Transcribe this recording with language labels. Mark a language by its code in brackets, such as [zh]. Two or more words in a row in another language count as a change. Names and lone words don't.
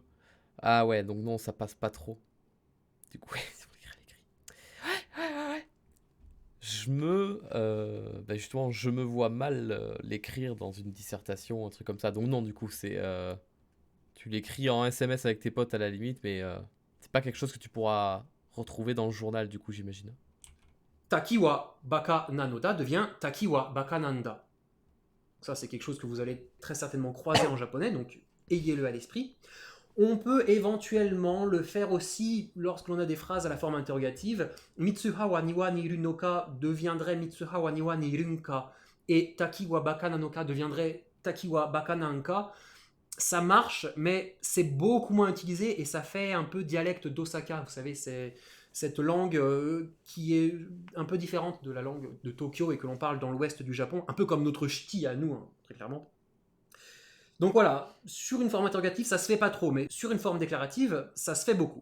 [fr] Ah ouais, donc non, ça passe pas trop. Du coup, ouais, si on l'écrit à l'écrit. Ouais. Je me... justement, je me vois mal l'écrire dans une dissertation, un truc comme ça. Donc non, du coup, c'est... tu l'écris en SMS avec tes potes à la limite, mais c'est pas quelque chose que tu pourras retrouver dans le journal, du coup, j'imagine. [ja] 瀧は馬鹿なのだ devient 瀧は馬鹿なんだ. [fr] Ça, c'est quelque chose que vous allez très certainement croiser en japonais, donc ayez-le à l'esprit. On peut éventuellement le faire aussi lorsque l'on a des phrases à la forme interrogative. [ja] 三葉は庭にいるのか deviendrait 三葉は庭にいるんか. Et 瀧は馬鹿なのか deviendrait 瀧は馬鹿なんか. [fr] Ça marche, mais c'est beaucoup moins utilisé et ça fait un peu dialecte d'Osaka. Vous savez, c'est cette langue qui est un peu différente de la langue de Tokyo et que l'on parle dans l'ouest du Japon, un peu comme notre ch'ti à nous, hein, très clairement. Donc voilà, sur une forme interrogative, ça se fait pas trop, mais sur une forme déclarative, ça se fait beaucoup.